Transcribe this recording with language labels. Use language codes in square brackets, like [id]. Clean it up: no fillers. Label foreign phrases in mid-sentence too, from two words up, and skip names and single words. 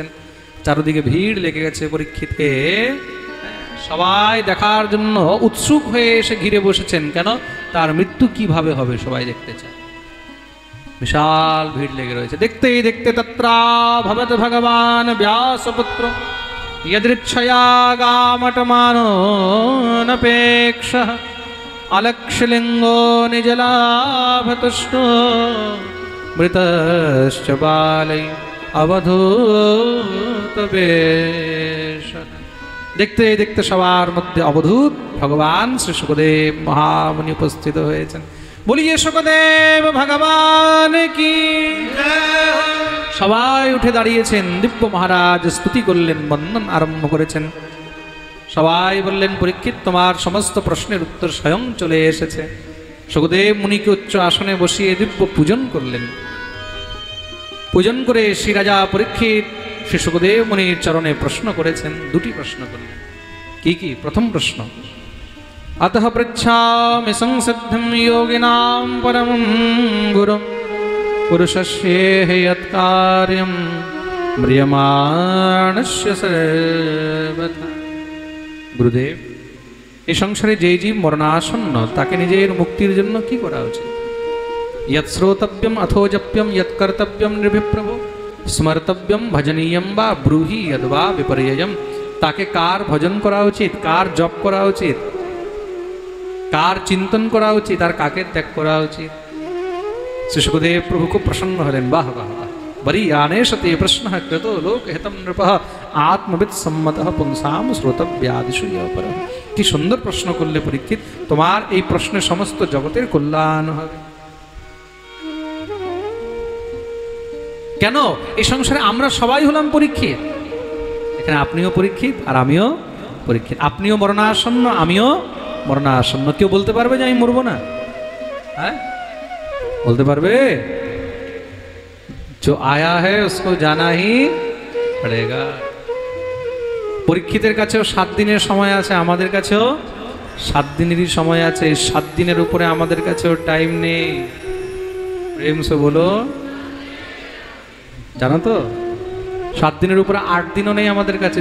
[bn] চারদিকে ভিড় লেগে গেছে পরীক্ষিতে। সবাই দেখার জন্য উৎসুক হয়ে এসে ঘিরে বসেছেন। কেন? তার মৃত্যু কিভাবে হবে সবাই দেখতে চায়। বিশাল ভিড় লেগে রয়েছে। দেখতেই দেখতে [sa] तत्राभवद् भगवान् व्यासपुत्र यदृच्छया गामटमानोऽनपेक्षः अलक्षलिंगो निजलाभतुष्टो मृतश्च बालै अवधूत वेश। [bn] দেখতে দেখতে সবার মধ্যে অবধূত ভগবান শ্রী সুখদেব মহামুনি উপস্থিত হয়েছেন। [hi] बोलिए सुखदेव भगवान की। [bn] সবাই উঠে দাঁড়িয়েছেন। দিব্য মহারাজ স্তুতি করলেন, বন্দন আরম্ভ করেছেন। সবাই বললেন, পরীক্ষিত তোমার সমস্ত প্রশ্নের উত্তর স্বয়ং চলে এসেছে। সুখদেব মুনিকে উচ্চ আসনে বসিয়ে দিব্য পূজন করলেন। পূজন করে শ্রী রাজা পরীক্ষিত শ্রী সুখদেব মুনির চরণে প্রশ্ন করেছেন। দুটি প্রশ্ন করলেন। কি কি? প্রথম প্রশ্ন, [sa] अतः पृच्छामि संसिद्धिं योगिनां परमं गुरुं पुरुषस्येह यत्कार्यं म्रियमाणस्य सर्वथा। [bn] গুরুদেব, এই সংসারে যে জীব মরণাসন্ন তাকে নিজের মুক্তির জন্য কি করা উচিত? [sa] यत् श्रोतव्यम अथो जप्यम यत् कर्तव्यम नृभिप्रभो स्मर्तव्यम भजनीयम वा ब्रूहि यद्वा विपर्ययम। [bn] তাকে কার ভজন করা উচিত, কার জপ করা উচিত, কার চিন্তন করা উচিত, আর কাকে ত্যাগ করা উচিত? শ্রী সুখদেব প্রভু খুব প্রসন্ন হলেন। [sa] वाह वाह वाह, वरीयानेष ते प्रश्नः कृतो लोकहितं नृप आत्मवित् सम्मतः पुंसां श्रोतव्यादिषु यः परः। [bn] কি সুন্দর প্রশ্ন করলে পরীক্ষিত, তোমার এই প্রশ্নে সমস্ত জগতের কল্যাণ হবে। কেন? এই সংসারে আমরা সবাই হলাম পরীক্ষিত। এখানে আপনিও পরীক্ষিত আর আমিও পরীক্ষিত। আপনিও মরণাসন্ন, আমিও মরণাসন্ন। কেউ বলতে পারবে যে আমি মরবো না? হ্যাঁ, বলতে পারবে? [hi] जो आया है उसको जाना ही पड़ेगा। [bn] পরীক্ষিতের কাছেও 7 দিনের সময় আছে, আমাদের কাছেও 7 দিনেরই সময় আছে। 7 দিনের উপরে আমাদের কাছেও টাইম নেই। [hi] प्रेम से बोलो, [bn] জানো তো 7 দিনের উপরে 8 দিনও নেই আমাদের কাছে।